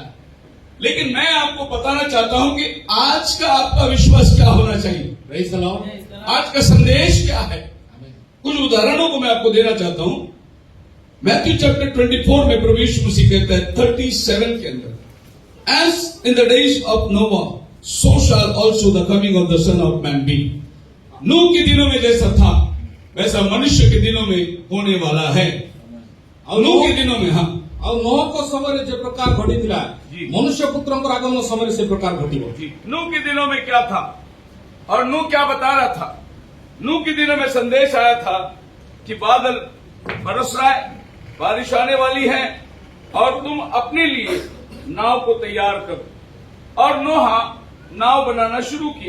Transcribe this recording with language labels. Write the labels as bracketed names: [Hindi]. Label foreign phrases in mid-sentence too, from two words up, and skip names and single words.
[Hindi] लेकिन मैं आपको बताना चाहता हूं कि आज का आपका विश्वास क्या होना चाहिए, [English] Praise the Lord. [Hindi] आज का संदेश क्या है। Amen. कुछ उदाहरणों को मैं आपको देना चाहता हूं। मैथ्यू चैप्टर 24 में प्रभु यीशु मसीह कहता है 37 के अंदर, [English] as in the days of Noah so shall also the coming of the Son of Man be. [Hindi] नूह के दिनों में जैसा था वैसा मनुष्य के दिनों में होने वाला है। और नूह के दिनों में, हाँ, [Odia] ଆଉ ନୋହଙ୍କ ସମୟରେ ଯେ ପ୍ରକାର ଘଟିଥିଲା [Hindi] जी। [Odia] ମନୁଷ୍ୟ ପୁତ୍ରଙ୍କ ଆଗମନ ସମୟରେ ସେ ପ୍ରକାର ଘଟିବ। [Hindi] नूह के दिनों में क्या था और नूह क्या बता रहा था? नूह के दिनों में संदेश आया था कि बादल बरस रहा है, बारिश आने वाली है और तुम अपने लिए नाव को तैयार करो। और नोहा नाव बनाना शुरू किया।